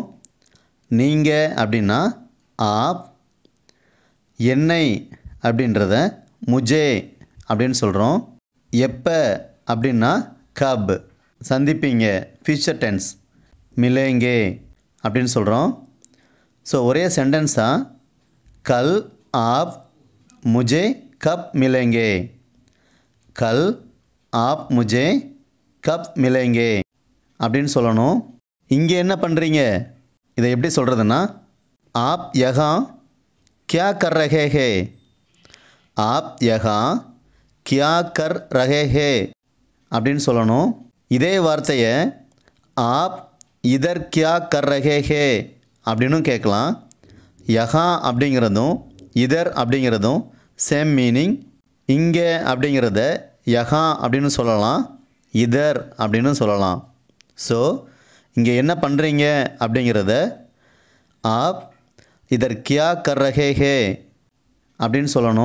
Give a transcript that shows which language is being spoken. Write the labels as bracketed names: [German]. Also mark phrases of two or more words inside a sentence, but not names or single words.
[Tamil] நீங்கள் அப்படின்னா ஆப், என்னை அப்படின்றத முஜே அப்படின்னு சொல்கிறோம். எப்போ அப்படின்னா கப், சந்திப்பீங்க ஃபியூச்சர் டென்ஸ், மிலேங்கே அப்படின்னு சொல்கிறோம். ஸோ ஒரே சென்டென்ஸாக [Hindi] கல் आप मुझे कब मिलेंगे, कल आप मुझे कब मिलेंगे [Tamil] அப்படின்னு சொல்லணும். இங்கே என்ன பண்ணுறீங்க? இதை எப்படி சொல்கிறதுன்னா [Hindi] आप यहाँ क्या कर रहे हैं, आप यहाँ क्या कर रहे हैं [Tamil] அப்படின்னு சொல்லணும். இதே வார்த்தையை [Hindi] आप इधर क्या कर रहे हैं [Tamil] அப்படின்னு கேட்கலாம். யஹா அப்படிங்கிறதும் இதர் அப்படிங்கிறதும் [English] same meaning. [Tamil] இங்கே அப்படிங்கிறத யஹா அப்படின்னு சொல்லலாம், இதர் அப்படின்னு சொல்லலாம். ஸோ இங்கே என்ன பண்ணுறீங்க அப்படிங்கிறத [Hindi] आप इधर क्या कर रहे हैं [Tamil] அப்படின்னு சொல்லணும்.